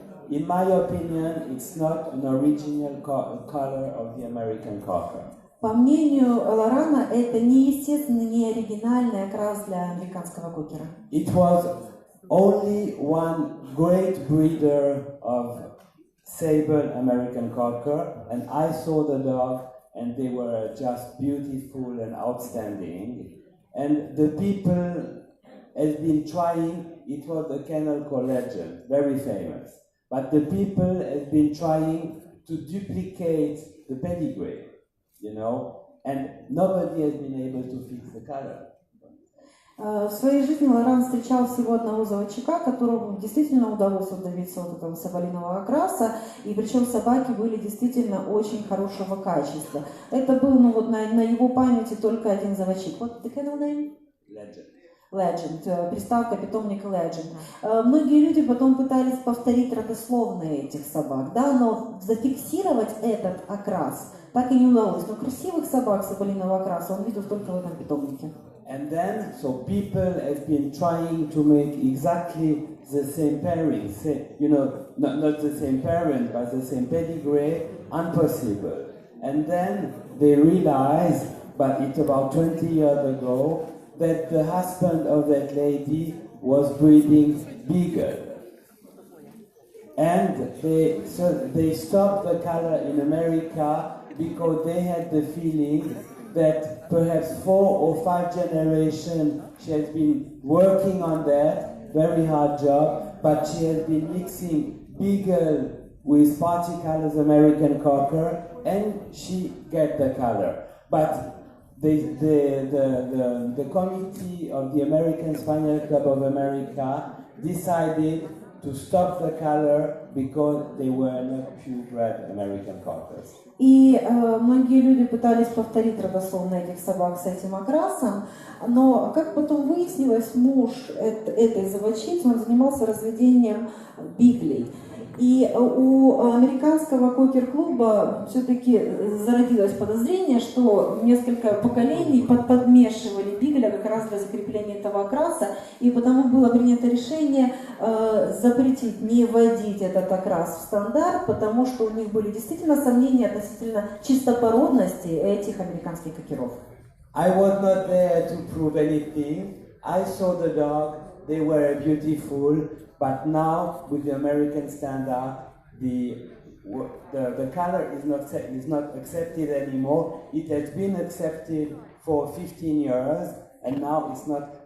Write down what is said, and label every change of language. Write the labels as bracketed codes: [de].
[en] In my opinion, it's not an original color of the American Cocker. [ru] По мнению Лорана, это не естественный, не оригинальный окрас для американского кокера. [en] It was only one great breeder of sable American Cocker, and I saw the dog, and they were just beautiful and outstanding. And the people has been trying, it was the kennel called Legend, very famous. But the people have been trying to duplicate the pedigree, you know, and nobody has been able to fix the color. [ru] В своей жизни Лоран встречал всего одного заводчика, которому действительно удалось добиться вот этого соболиного окраса, и причем собаки были действительно очень хорошего качества. Это был, ну вот на его памяти только один заводчик. [en] What the kennel name? [ru] Legend, приставка питомника Legend. Многие люди потом пытались повторить родословные этих собак, да, но зафиксировать этот окрас так и не удалось. Но красивых собак соболиного окраса он видел только в этом питомнике. [en] And then, so people have been trying to make exactly the same pairing, you know, not the same parent, but the same pedigree, impossible. And then they realized, but it's about 20 years ago, that the husband of that lady was breeding beagle. And they stopped the color in America because they had the feeling that perhaps 4 or 5 generations she has been working on that, very hard job, but she has been mixing beagle with party colors American Cocker, and she get the color. But the committee of the American Spaniel Club of America decided to stop the color because they were not purebred American Cockers. [ru] И многие люди пытались повторить родословно этих собак с этим окрасом, но, как потом выяснилось, муж этой заводчицы, он занимался разведением биглей. И у американского кокер-клуба все-таки зародилось подозрение, что несколько поколений подмешивали бигля как раз для закрепления этого окраса, и потому было принято решение запретить, не вводить этот окрас в стандарт, потому что у них были действительно сомнения относительно чистопородности этих американских кокеров. [en] I was not there to prove anything. I saw the dog, they were beautiful. But now, with the American standard, the color is not accepted anymore. It has been accepted for 15 years, and now it's not.